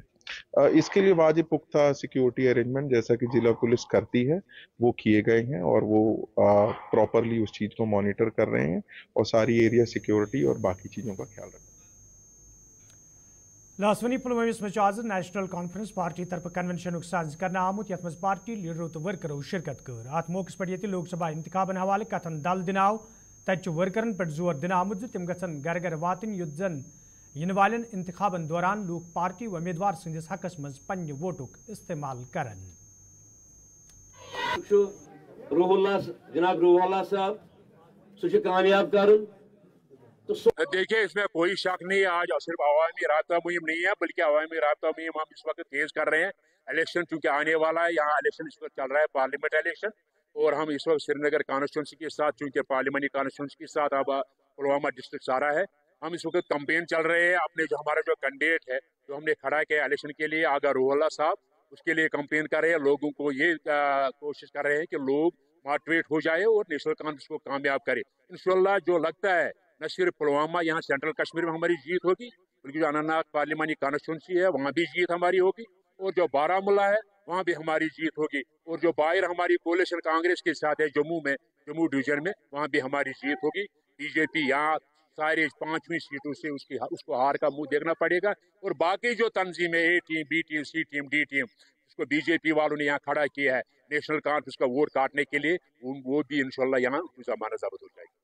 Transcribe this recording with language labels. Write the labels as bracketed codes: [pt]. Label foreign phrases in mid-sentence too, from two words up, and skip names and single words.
[ur] اس کے لیے واجب پختہ [en] security arrangement [ur] جیسا کہ ضلع پولیس کرتی ہے وہ کیے گئے ہیں اور وہ پراپرلی اس چیز کو مانیٹر کر رہے ہیں اور ساری [en] area security [ur] اور باقی چیزوں کا خیال رکھیں. [ks] लासवनी पुलवामिस में आज नेशनल कॉन्फ्रेंस पार्टी तरफ कन्वेंशन साज करना आमुत यथ पार्टी लीडरों तो वर्करों शिरकत कर। अत मौके पर लोकसभा इंतखाबन हवाले कथन दल दिनाव تتہ ورکرن پہ زور دن آمت تم گھن گر گر واتن یت زن ین والن انتخابن دوران لوک پارٹی و امیدوار سندس حقس مز پنہ ووٹک استعمال کرن. جناب روح اللہ صاحب سہ کامیاب کرن. [ur] دیکھیے اس میں کوئی شک نہیں ہے. آج صرف عوامی رابطہ مہم نہیں ہے بلکہ عوامی رابطہ مہم ہم اس وقت تیز کر رہے ہیں. الیکشن چونکہ آنے والا ہے, یہاں الیکشن اس وقت چل رہا ہے [en] parliament election, [ur] اور ہم اس وقت سری نگر کانسٹیچوئنسی کے ساتھ چونکہ [en] parliamentary constituency [ur] کے ساتھ اب پلوامہ ڈسٹرکٹ سارا ہے, ہم اس وقت کمپین چل رہے ہیں. اپنے جو ہمارا جو کینڈیڈیٹ ہے جو ہم نے کھڑا کیا الیکشن کے لیے آگا روح اللہ صاحب, اس کے لیے کمپین کر رہے ہیں. لوگوں کو یہ کوشش کر رہے ہیں کہ لوگ موٹیویٹ ہو جائے اور نیشنل کانفرنس کو کامیاب کرے. انشاءاللہ جو لگتا ہے نہ صرف پلوامہ, یہاں سینٹرل کشمیر میں ہماری جیت ہوگی بلکہ جو اننت ناگ پارلیمانی کانسٹیچوئنسی ہے وہاں بھی جیت ہماری ہوگی, اور جو بارہمولہ ہے وہاں بھی ہماری جیت ہوگی, اور جو باہر ہماری کولیشن کانگریس کے ساتھ ہے جموں ڈویژن میں وہاں بھی ہماری جیت ہوگی. بی جے پی یہاں سارے 5ویں سیٹوں سے اس کو ہار کا منہ دیکھنا پڑے گا, اور باقی جو تنظیمیں [en] A team B team C team D team [ur] اس کو بی جے پی والوں نے یہاں کھڑا کیا ہے نیشنل کانفرنس کا ووٹ کاٹنے کے لیے, وہ بھی انشاءاللہ یہاں زمانہ ضبط ہو جائے گی.